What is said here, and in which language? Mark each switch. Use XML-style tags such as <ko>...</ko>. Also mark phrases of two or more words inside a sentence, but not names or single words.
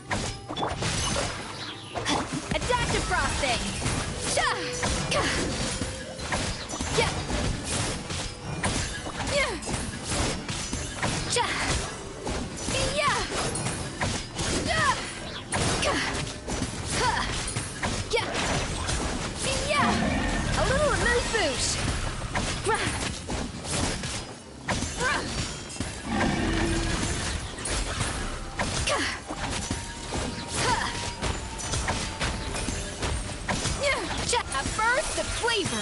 <en>Adaptive frosting! Ja! Ka! Ja! Ja! Ja! Ja! Ja! Ka! Ha! Ja! Ja! A little amuse-bouche! A burst of flavor!</en>